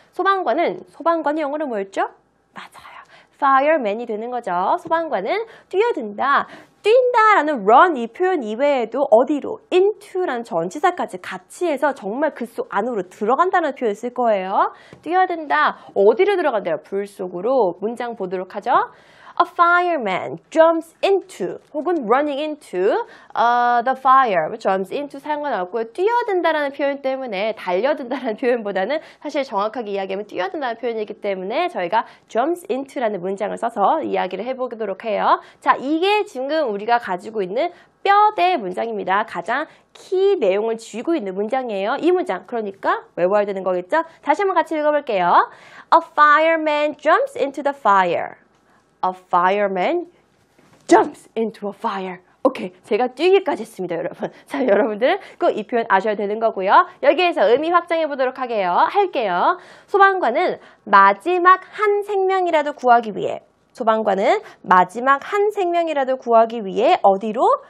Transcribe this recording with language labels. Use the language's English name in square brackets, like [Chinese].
[Korean] 소방관이 영어로 뭐였죠? 맞아요. fireman이 되는 거죠. 소방관은 뛰어든다. 뛴다라는 run 이 표현 이외에도 어디로 into라는 전치사까지 같이 해서 정말 그 속 안으로 들어간다는 표현을 쓸 거예요. 뛰어든다. 어디로 들어간대요? 불 속으로. 문장 보도록 하죠. [English] A fireman jumps into 혹은 running into the fire. [Korean] jumps into 상관없고요. 뛰어든다라는 표현 때문에 달려든다라는 표현보다는 사실 정확하게 이야기하면 뛰어든다는 표현이기 때문에 저희가 jumps into라는 문장을 써서 이야기를 해보도록 해요. 자, 이게 지금 우리가 가지고 있는 뼈대 문장입니다. 가장 키 내용을 쥐고 있는 문장이에요. 이 문장, 그러니까 외워야 되는 거겠죠? 다시 한번 같이 읽어볼게요. [English] A fireman jumps into the fire. A fireman jumps into a fire. [Korean] 오케이, 제가 뛰기까지 했습니다, 여러분. 자, 여러분들 꼭 이 표현 아셔야 되는 거고요. 여기에서 의미 확장해 보도록 할게요. 소방관은 마지막 한 생명이라도 구하기 위해 어디로?